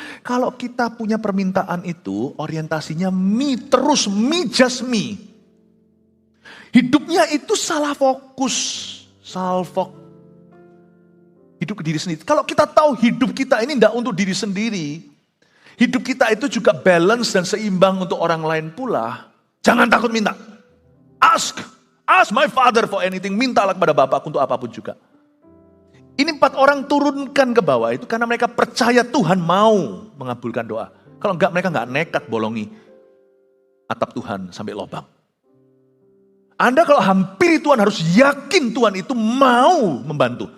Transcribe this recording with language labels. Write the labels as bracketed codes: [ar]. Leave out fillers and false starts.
[id] Kalau kita punya permintaan itu orientasinya me terus, [en] me just me. [id] Hidupnya itu salah fokus, salfok. Hidup ke diri sendiri. Kalau kita tahu hidup kita ini tidak untuk diri sendiri. Hidup kita itu juga balance dan seimbang untuk orang lain pula. Jangan takut minta. [en] Ask my Father for anything. [id] Mintalah kepada Bapakku untuk apapun juga. Ini 4 orang turunkan ke bawah itu karena mereka percaya Tuhan mau mengabulkan doa. Kalau enggak mereka enggak nekat bolongi atap Tuhan sampai lubang. Anda kalau hampiri Tuhan harus yakin Tuhan itu mau membantu.